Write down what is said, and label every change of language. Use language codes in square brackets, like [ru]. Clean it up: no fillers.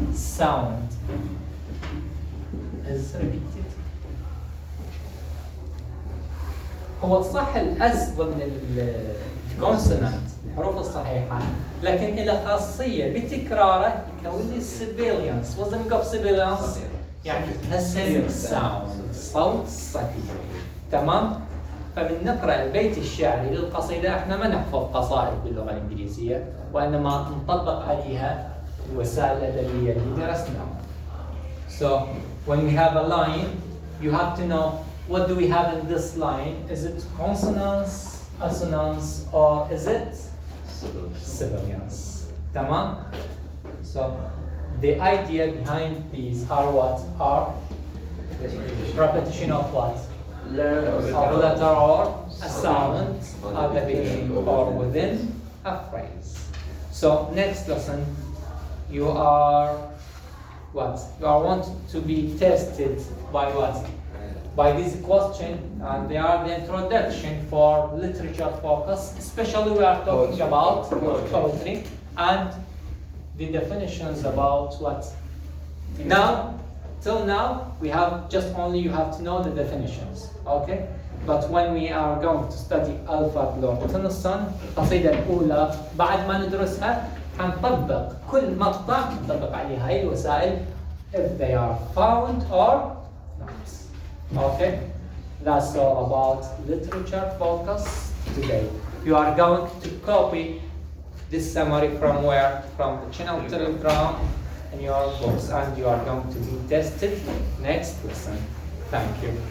[en] Sound is repeated. [ar] هو صح الأس ضمن الكونسونانت الحروف الصحيحة لكن إلى خاصية بتكراره يكون لي sibilants. [en] What's the meaning of sibilants؟ [ar] يعني [en] hissing sound [ar] صوت صفير. تمام؟ فبنقرأ البيت الشعري للقصيدة احنا ما نحفظ قصائد باللغة الإنجليزية وإنما نطبق عليها الوسائل الأدبية اللي درسناها. [en] So when we have a line you have to know what do we have in this line. Is it consonants, assonants or is it sibilants? [ar] تمام? [en] So the idea behind these are what? Are repetition of what? a letter or a sound at the beginning or within a phrase. So next lesson, you are what? You are wanted to be tested by what? By this question, and they are the introduction for literature focus. Especially we are talking about poetry and the definitions about what? Now, till now, we have just only you have to know the definitions, okay? [ar] But when we are going to study ألفا لورتنسون القصيدة الأولى بعد ما ندرسها هنطبق كل مقطع نطبق عليه هاي الوسائل [en] if they are found or not. Okay? That's all about literature focus today. You are going to copy this summary from where? From the channel Telegram in your books, and you are going to be tested next lesson. Thank you.